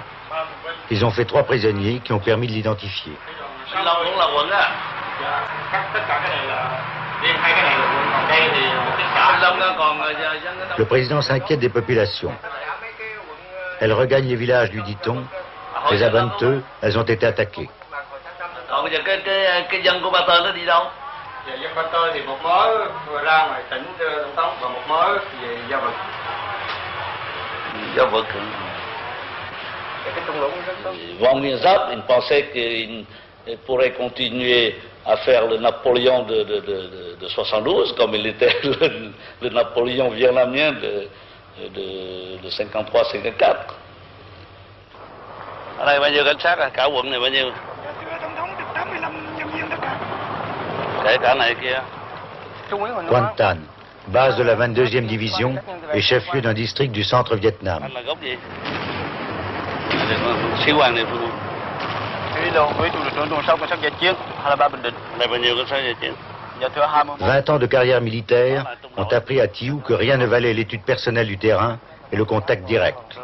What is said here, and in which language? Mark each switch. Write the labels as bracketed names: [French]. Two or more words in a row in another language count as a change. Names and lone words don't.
[French] Ils ont fait 3 prisonniers qui ont permis de l'identifier. Le président s'inquiète des populations. Elles regagnent les villages, lui dit-on. Les à Banteux, elles ont été attaquées. [Vietnamese] Dân Ba Tơ thì một mớ vừa ra ngoài tỉnh Đông Tống và một mớ về Gia Vực. Gia Vực. Cái thung lũng rất tốt. [French] Von Wienzap, il pensait qu'il pourrait continuer à faire le Napoléon de 72, comme il était le Napoléon vietnamien de 53-54. [Vietnamese] Ở đây bao nhiêu cảnh sát à? Cả quận này bao nhiêu? Tổng thống được 85 nhân viên tất cả. [French] Quan Tan, base de la 22e division et chef-lieu d'un district du centre Vietnam. 20 ans de carrière militaire ont appris à Thiou que rien ne valait l'étude personnelle du terrain et le contact direct.